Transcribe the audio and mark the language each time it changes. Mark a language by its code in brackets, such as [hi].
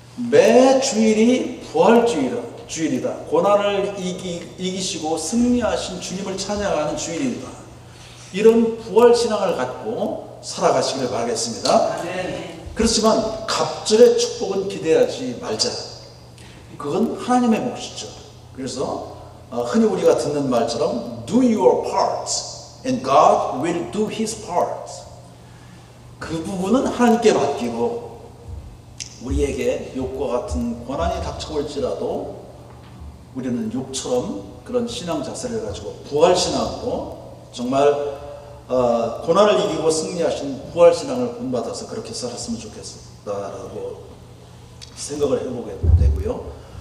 [ko] 매 주일이 부활주일이다. 고난을 이기시고 승리하신 주님을 찬양하는 주일이다. 이런 부활신앙을 갖고 살아가시길 바라겠습니다. 그렇지만 갑절의 축복은 기대하지 말자. 그건 하나님의 몫이죠. 그래서 흔히 우리가 듣는 말처럼 [en] do your part and God will do his part. [ko] 그 부분은 하나님께 맡기고 우리에게 욥과 같은 고난이 닥쳐올지라도 우리는 욥처럼 그런 신앙 자세를 가지고 부활신앙으로 정말 고난을 이기고 승리하신 부활신앙을 본받아서 그렇게 살았으면 좋겠다라고 생각을 해보게 되고요.